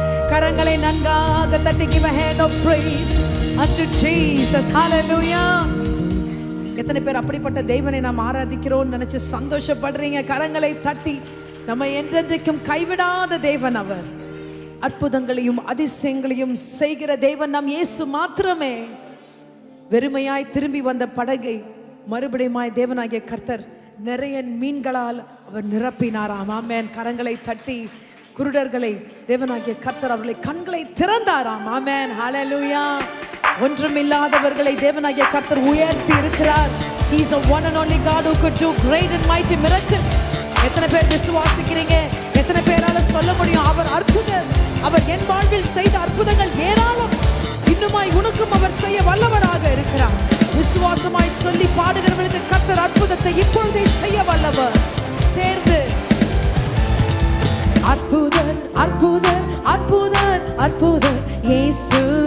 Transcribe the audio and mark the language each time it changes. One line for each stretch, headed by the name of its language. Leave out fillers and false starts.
Tamil: கரங்களை நன்றாக தட்டி
English: give a hand of praise unto Jesus. Hallelujah.
Tamil: எத்தனை பேர் அப்படிப்பட்ட தேவனை நாம் ஆராதிக்கிறோம் நினைச்சு சந்தோஷப்படுறீங்க? கரங்களை தட்டி. நம்ம என்றென்றைக்கும் கைவிடாத தேவன் அவர். அற்புதங்களையும் அதிசயங்களையும் செய்கிற தேவன் நம் இயேசு மாத்திரமே. வெறுமையாய் திரும்பி வந்த படகை மறுபடியுமாய் தேவனாகிய கர்த்தர் நிறைய மீன்களால் அவர் நிரப்பினாராம். ஆமென். கரங்களை தட்டி. குருடர்களை தேவனாகிய கர்த்தர் அவர்களை கண்களை திறந்தாராம். ஆமென். ஹalleluya. ஒன்றுமில்லாதவர்களை தேவனாகிய கர்த்தர் உயர்த்தி இருக்கிறார்.
English: He is a one and only God who could do great and mighty miracles.
Tamil: எத்தனை பேர் விசுவாசிக்கிறீங்க? எத்தனை பேரால சொல்ல முடியும் அவர் அற்புதர்? அவர் என் வாழ்வில் செய்த அற்புதங்கள் ஏராளம். இன்னுமாய் உனக்கும் அவர் செய்ய வல்லவராக இருக்கிறார். விசுவாசமாய் சொல்லி பாடுகிறவர்களுக்கு கர்த்தர் அற்புதத்தை இப்பொழுதே செய்ய வல்லவர். சேர்ந்து அற்புதர் அற்புதர் அற்புதர் அற்புதர் இயேசு